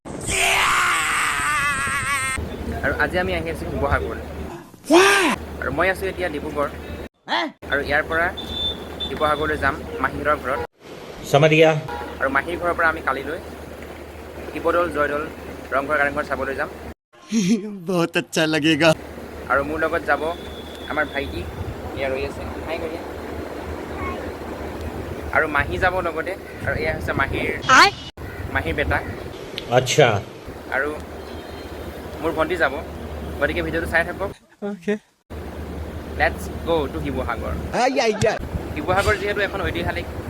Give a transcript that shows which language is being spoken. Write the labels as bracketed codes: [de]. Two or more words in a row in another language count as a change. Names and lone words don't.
[as] আৰু আজি আমি আহি আছোঁ শিৱসাগৰ আৰু মই আছোঁ এতিয়া ডিব্ৰুগড় আৰু ইয়াৰ পৰা শিৱসাগৰলৈ যাম মাহীহঁতৰ ঘৰত আৰু মাহীৰ ঘৰৰ পৰা আমি কালিলৈ শিৱদৌল জয়দৌল ৰংঘৰ কাৰেংঘৰ চাবলৈ যাম [hi] बहुत अच्छा लगेगा [as] আৰু মোৰ লগত যাব আমাৰ ভাইটি এয়া ৰৈ আছে হাই কৰি আৰু মাহী যাব লগতে আৰু এয়া হৈছে মাহীৰ বেটা [hi] अच्छा [as] আৰু মোৰ ভণ্টি যাব গতিকে ভিডিঅ'টো চাই থাকক [en] let's go to [as] শিৱসাগৰ শিৱসাগৰ যিহেতু এখন ঐতিহাসিক